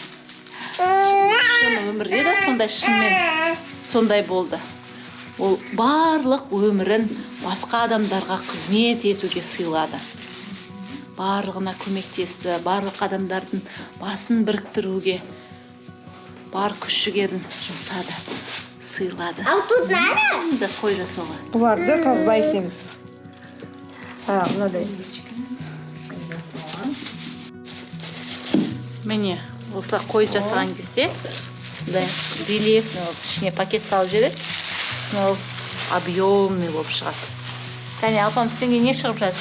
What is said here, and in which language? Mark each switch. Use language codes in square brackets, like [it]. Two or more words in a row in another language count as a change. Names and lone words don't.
[kk] Шын өмірде де сондай шынымен сондай болды. Ол барлық өмірін басқа адамдарға қызмет етуге сыйлады. Барлығына көмектесті, барлық адамдардың басын біріктіруге бар күш-жігерін жұмсады, сыйлады. [ru] А тут надо? [kk] Қой жасауға. Бұларды қазбай істейміз. Мынадай. Міне, осылай қой жасаған кезде рельефный ішіне пакет салып жібереді. Ол объемный болып шығады. Кәне, апам сенге не шығып жатыр?